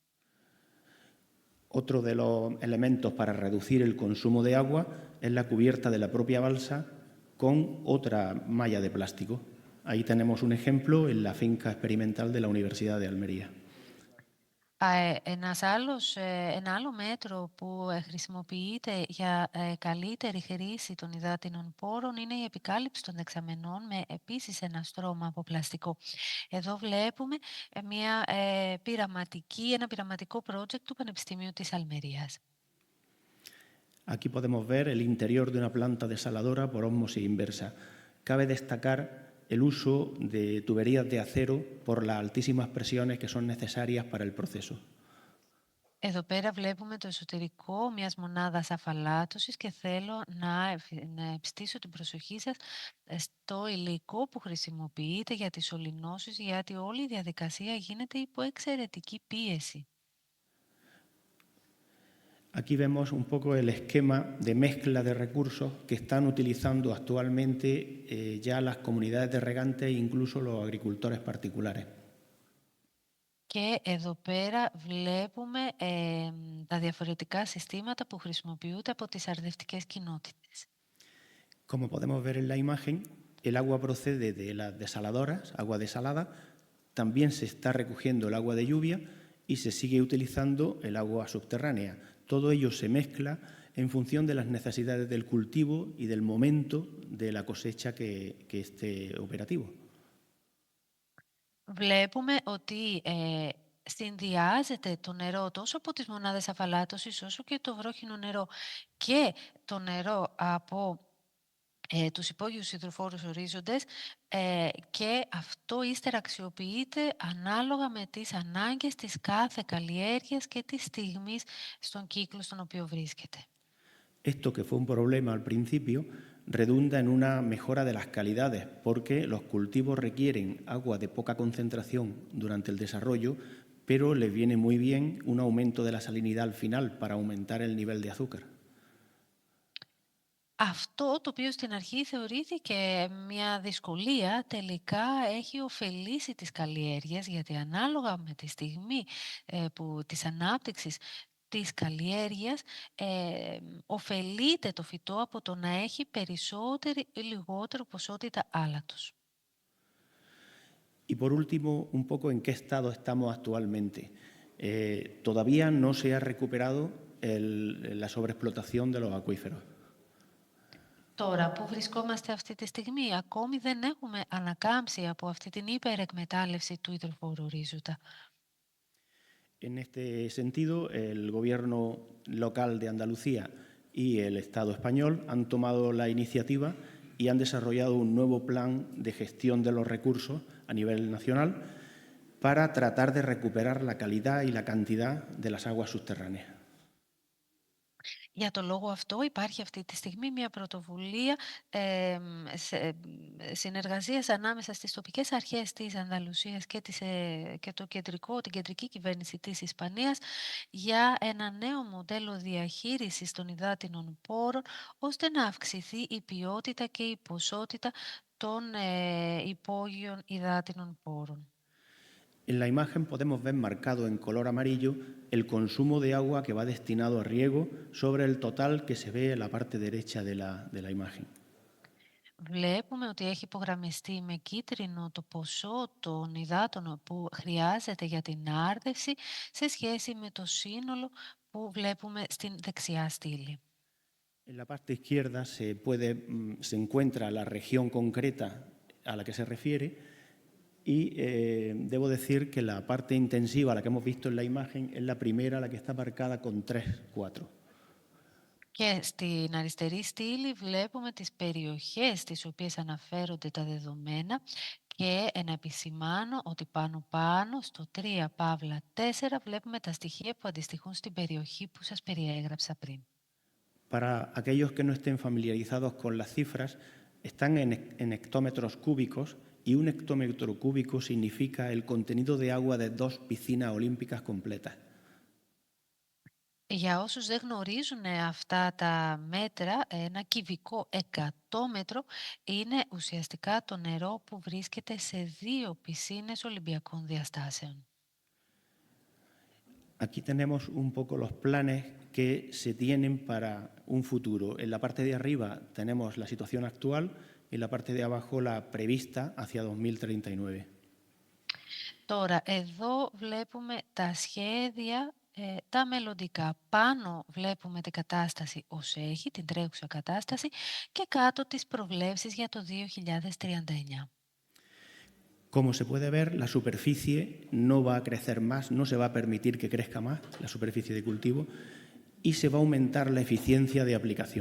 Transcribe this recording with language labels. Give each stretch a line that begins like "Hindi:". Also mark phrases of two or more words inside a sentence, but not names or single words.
Spanish: Otro de los elementos para reducir el consumo de agua es la cubierta de la propia balsa con otra malla de plástico. Ahí tenemos un ejemplo en la finca experimental de la Universidad de Almería.
Greek: Ένα άλλο μέτρο που χρησιμοποιείται για καλύτερη χρήση των υδάτινων πόρων είναι η επικάλυψη των δεξαμενών με επίσης ένα στρώμα από πλαστικό. Εδώ βλέπουμε ένα πειραματικό project του Πανεπιστημίου της Αλμερίας.
Spanish: Aquí podemos ver el interior de una planta desaladora por ósmosis inversa. Cabe destacar el uso de tuberías de acero por las altísimas presiones que son necesarias para el proceso.
Greek: Εδώ πέρα βλέπουμε το εσωτερικό μιας μονάδας αφαλάτωσης και θέλω να επιστήσω την προσοχή σας στο υλικό που χρησιμοποιείται για τις σωληνώσεις, γιατί όλη η διαδικασία γίνεται υπό εξαιρετική πίεση.
Spanish: Aquí vemos un poco el esquema de mezcla de recursos que están utilizando actualmente ya las comunidades de regantes e incluso los agricultores particulares.
Greek: Και εδώ πέρα βλέπουμε τα διαφορετικά συστήματα που χρησιμοποιούνται από τις αρδευτικές κοινότητες.
Spanish: Como podemos ver en la imagen, el agua procede de las desaladoras, agua desalada, también se está recogiendo el agua de lluvia y se sigue utilizando el agua subterránea. Todo ello se mezcla en función de las necesidades del cultivo y del momento de la cosecha que esté operativo.
Greek: Βλέπουμε ότι συνδυάζεται το νερό τόσο από τις μονάδες αφαλάτωσης όσο και το βρόχινο νερό και το νερό από τους υπόγειους υδροφόρους ορίζοντες και αυτό ύστερα αξιοποιείται ανάλογα με τις ανάγκες της κάθε καλλιέργειας και της στιγμής στον κύκλο στον οποίο βρίσκεται.
Spanish: Esto, que fue un problema al principio, redunda en una mejora de las calidades, porque los cultivos requieren agua de poca concentración durante el desarrollo, pero les viene muy bien un aumento de la salinidad al final para aumentar el nivel de azúcar.
Greek: Αυτό το οποίο στην αρχή θεωρήθηκε μια δυσκολία, τελικά έχει ωφελήσει τις καλλιέργειες, γιατί ανάλογα με τη στιγμή της ανάπτυξης της καλλιέργειας, ωφελείται το φυτό από το να έχει περισσότερη ή λιγότερη ποσότητα άλατος.
Spanish: Y por último, un poco en qué estado estamos actualmente. Todavía no se ha recuperado la sobreexplotación de los acuíferos.
Greek: Τώρα που βρισκόμαστε αυτή τη στιγμή, ακόμη δεν έχουμε ανακάμψει από αυτή την υπερεκμετάλλευση του υδροφόρου ορίζοντα.
Spanish: En este sentido, el Gobierno local de Andalucía y el Estado español han tomado la iniciativa y han desarrollado un nuevo plan de gestión de los recursos a nivel nacional para tratar de recuperar la calidad y la cantidad de las aguas subterráneas.
Greek: Για το λόγο αυτό υπάρχει αυτή τη στιγμή μια πρωτοβουλία συνεργασίας ανάμεσα στις τοπικές αρχές της Ανδαλουσίας και την κεντρική κυβέρνηση της Ισπανίας για ένα νέο μοντέλο διαχείρισης των υδάτινων πόρων, ώστε να αυξηθεί η ποιότητα και η ποσότητα των υπόγειων υδάτινων πόρων.
Spanish: En la imagen podemos ver marcado en color amarillo el consumo de agua que va destinado a riego sobre el total que se ve en la parte derecha de la imagen.
Greek: Βλέπουμε ότι έχει υπογραμμιστεί με κίτρινο το ποσό των υδάτων που χρειάζεται για την άρδευση σε σχέση με το σύνολο που βλέπουμε στην δεξιά στήλη.
Spanish: En la parte izquierda se encuentra la región concreta a la que se refiere y debo decir que la parte intensiva, la que hemos visto en la imagen, es la primera, la que está marcada con 3-4.
Greek: Και στην αριστερή στήλη βλέπουμε τις περιοχές στις οποίες αναφέρονται τα δεδομένα και να επισημάνω ότι πάνω στο 3 παύλα 4 βλέπουμε τα στοιχεία που αντιστοιχούν στην περιοχή που σας περιέγραψα πριν.
Spanish: Para aquellos que no estén familiarizados con las cifras, están en hectómetros cúbicos y un hectómetro cúbico significa el contenido de agua de 2 piscinas olímpicas completas.
Greek: Για όσους δεν γνωρίζουν αυτά τα μέτρα, ένα κυβικό εκατόμετρο είναι ουσιαστικά το νερό που βρίσκεται σε 2 πισίνες Ολυμπιακών διαστάσεων.
Spanish: Aquí tenemos un poco los planes que se tienen para un futuro. En la parte de arriba tenemos la situación actual y en la parte de abajo la prevista hacia 2039.
Greek: Τώρα, εδώ βλέπουμε τα σχέδια, τα μελλοντικά. Πάνω βλέπουμε την κατάσταση ως έχει, την τρέχουσα κατάσταση, και κάτω τις προβλέψεις για το 2039.
Spanish: Como se puede ver, la superficie no va a crecer más, no se va a permitir que crezca más la superficie de cultivo y se va a aumentar la eficiencia de aplicación.